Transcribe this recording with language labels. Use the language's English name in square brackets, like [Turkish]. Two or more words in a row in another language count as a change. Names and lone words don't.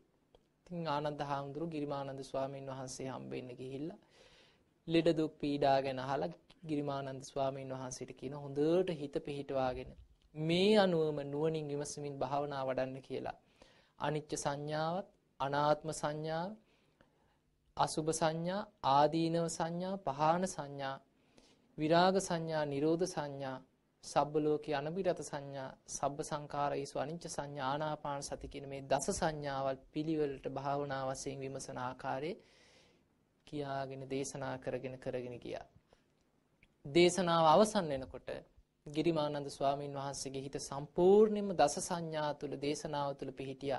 [Sinhala] ඉතින් ආනන්ද හාමුදුරු ගිරිමානන්ද ස්වාමීන් වහන්සේ හම්බෙන්න ගිහිල්ලා ලෙඩ දුක් පීඩා ගැන අහලා ගිරිමානන්ද ස්වාමීන් වහන්සේට කියන හොඳට හිත පිහිටවාගෙන මේ අනුවම නුවණින් විමසමින් භාවනා වඩන්න කියලා. අනිච්ච සංඥාවත්, අනාත්ම සංඥාව, අසුභ සංඥා, ආදීනව සංඥා, පහාන සංඥා, විරාග සංඥා, නිරෝධ සංඥා, [Pali] සබ්බ ලෝකේ අනබිරත [Sinhala] සංඥා, [Pali] සබ්බ සංඛාරයිසු අනිච්ච [Sinhala] සංඥා, ආනාපාන සති කියන මේ දස සංඥාවල් පිළිවෙලට භාවනා වශයෙන් විමසන ආකාරයේ කියාගෙන දේශනා කරගෙන ගියා. දේශනාව අවසන් වෙනකොට ගිරිමානන්ද ස්වාමීන් වහන්සේගේ හිත සම්පූර්ණයෙන්ම දස සංඥා තුළ දේශනාව තුළ පිහිටියා.